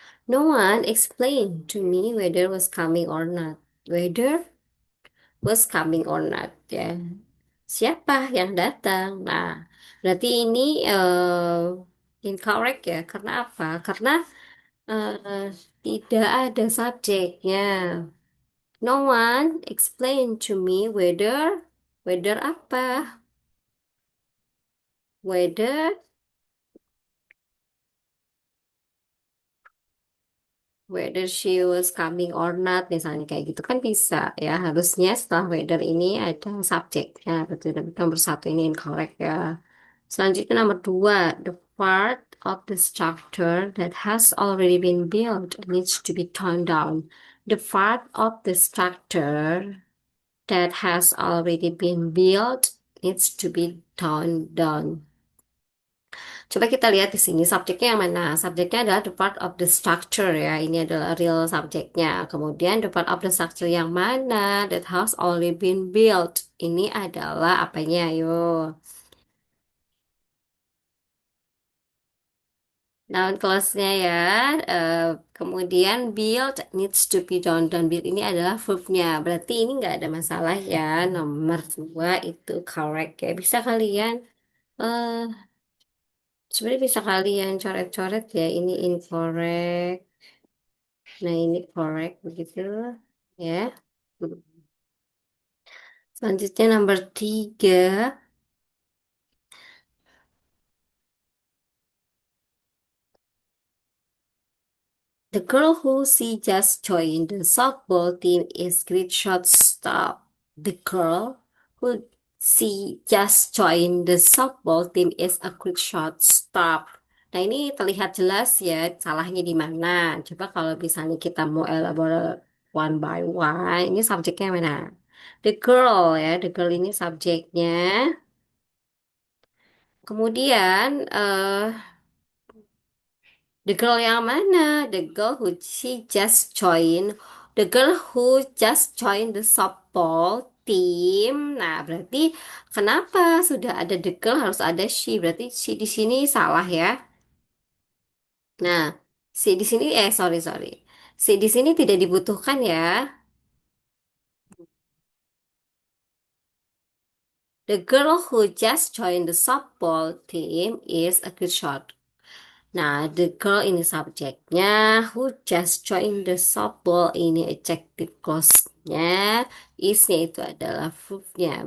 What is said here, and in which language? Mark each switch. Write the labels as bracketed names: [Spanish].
[English] No one explained to me whether was coming or not. Whether was coming or not ya. [Indonesian] Siapa yang datang? Nah, berarti ini incorrect ya. Karena apa? Karena tidak ada subjeknya. [English] No one explained to me whether [Indonesian] apa? [English] Whether she was coming or not, [Indonesian] misalnya kayak gitu kan bisa ya. Harusnya setelah whether ini ada subjeknya. Berarti nomor satu ini incorrect ya. Selanjutnya nomor dua, [English] the part of the structure that has already been built needs to be torn down. The part of the structure that has already been built needs to be torn down. [Indonesian] Coba kita lihat di sini subjeknya yang mana. Subjeknya adalah [English] the part of the structure [Indonesian] ya. Ini adalah real subjeknya. [English] Kemudian the part of the structure [Indonesian] yang mana [English] that has already been built. [Indonesian] Ini adalah apanya? Ayo. [English] Noun clause-nya ya. Eh, kemudian build needs to be done. [Indonesian] Dan build ini adalah verb-nya. Berarti ini nggak ada masalah ya. Nomor dua itu correct ya. Bisa kalian eh sebenarnya bisa kalian coret-coret ya. Ini incorrect. Nah, ini correct begitu ya. Selanjutnya nomor tiga. [English] The girl who she just joined the softball team is great shortstop. The girl who She just joined the softball team is a quick shortstop. [Indonesian] Nah, ini terlihat jelas ya salahnya di mana. Coba kalau misalnya kita mau [English] elaborate one by one, [Indonesian] ini subjeknya mana? [English] The girl ya, the girl [Indonesian] ini subjeknya. Kemudian, the girl yang mana? [English] The girl who she just joined. The girl who just joined the softball team. [Indonesian] Nah, berarti kenapa sudah ada the girl harus ada she? Berarti she di sini salah ya. Nah, she di sini sorry sorry. She di sini tidak dibutuhkan ya. [English] The girl who just joined the softball team is a good shot. [Indonesian] Nah, the girl ini subjeknya, [English] who just joined the softball [Indonesian] ini adjective clause-nya, is-nya itu adalah verb-nya.